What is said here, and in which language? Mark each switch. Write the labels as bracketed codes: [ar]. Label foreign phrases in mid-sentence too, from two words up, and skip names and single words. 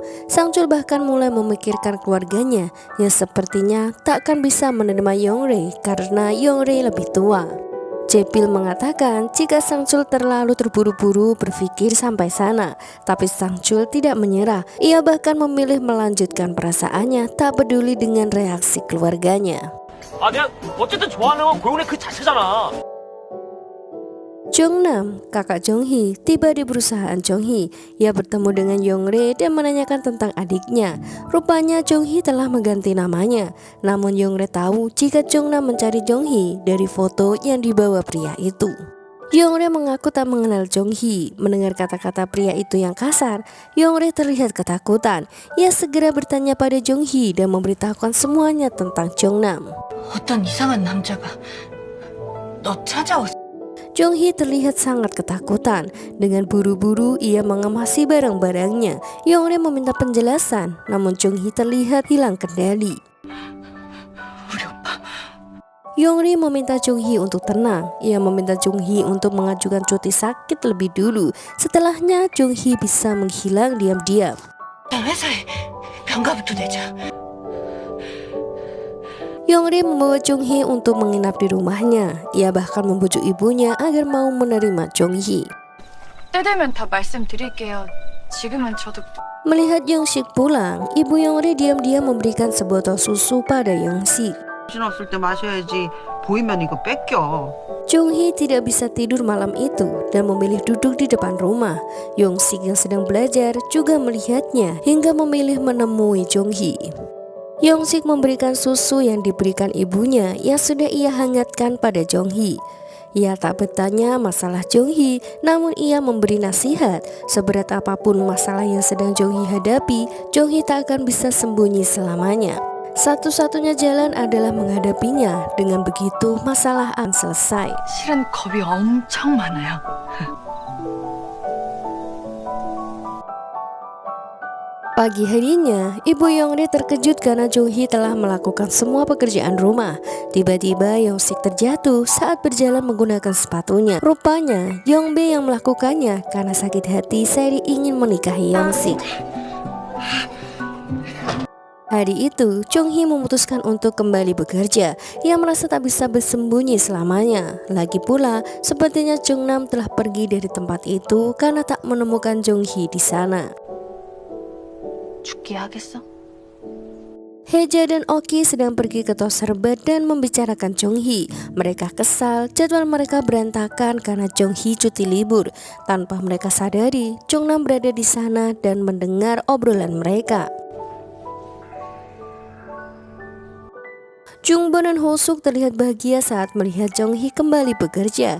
[id] Sang-chul bahkan mulai memikirkan keluarganya yang sepertinya takkan bisa menerima Yong-rae karena Yong-rae lebih tua. Jae-pil mengatakan jika Sang-chul terlalu terburu-buru berpikir sampai sana, tapi Sang-chul tidak menyerah. Ia bahkan memilih melanjutkan perasaannya tak peduli dengan reaksi keluarganya. [ko] 내가 어쨌든 좋아하는 건 고영래 그 자체잖아. [id] Jong-nam, kakak Jong-hee, tiba di perusahaan Jong-hee. Ia bertemu dengan Yong-rae dan menanyakan tentang adiknya. Rupanya Jong-hee telah mengganti namanya. Namun Yong-rae tahu jika Jong-nam mencari Jong-hee dari foto yang dibawa pria itu. Yong-rae mengaku tak mengenal Jong-hee. Mendengar kata-kata pria itu yang kasar, Yong-rae terlihat ketakutan. Ia segera bertanya pada Jong-hee dan memberitahukan semuanya tentang Jong-nam. [ko] 어떤 이상한 남자가 너 찾아왔어. [id] Jong-hee terlihat sangat ketakutan. Dengan buru-buru ia mengemasi barang-barangnya. Yong-rae meminta penjelasan, namun Jong-hee terlihat hilang kendali. Yong-rae meminta Jong-hee untuk tenang. Ia meminta Jong-hee untuk mengajukan cuti sakit lebih dulu. Setelahnya Jong-hee bisa menghilang diam-diam. [ko] 회사에 병가부터 내자. [id] Yong-rae membawa Jong-hee untuk menginap di rumahnya. Ia bahkan membujuk ibunya agar mau menerima Jong-hee. [ko] 때 되면 다 말씀드릴게요. 지금은 저도 [id] Melihat Yong-sik pulang, ibu Yong-rae diam-diam memberikan sebotol susu pada Yong-sik. [ko] 정신 없을 때 마셔야지. 보이면 이거 뺏겨. [id] Jong-hee tidak bisa tidur malam itu dan memilih duduk di depan rumah. Yong-sik yang sedang belajar juga melihatnya hingga memilih menemui Jong-hee. Yong-sik memberikan susu yang diberikan ibunya yang sudah ia hangatkan pada Jong-hee. Ia tak bertanya masalah Jong-hee, namun ia memberi nasihat. Seberat apapun masalah yang sedang Jong-hee hadapi, Jong-hee tak akan bisa sembunyi selamanya. Satu-satunya jalan adalah menghadapinya. Dengan begitu masalah akan selesai. [ko] 실은 겁이 엄청 많아요. [id] Pagi harinya, ibu Yong-rae terkejut karena Jong-hee telah melakukan semua pekerjaan rumah. Tiba-tiba Yong-sik terjatuh saat berjalan menggunakan sepatunya. Rupanya Yong-bae yang melakukannya karena sakit hati Seri ingin menikahi Yong-sik. Hari itu, Jong-hee memutuskan untuk kembali bekerja. Ia merasa tak bisa bersembunyi selamanya. Lagi pula, sepertinya Jong-nam telah pergi dari tempat itu karena tak menemukan Jong-hee di sana. [ko] 죽게 하겠어? [id] Hae-ja dan Oki sedang pergi ke tos serbat dan membicarakan Jong-hee. Mereka kesal, jadwal mereka berantakan karena Jong-hee cuti libur. Tanpa mereka sadari, Jong-nam berada di sana dan mendengar obrolan mereka. Jung-bon dan Ho-suk terlihat bahagia saat melihat Jong-hee kembali bekerja.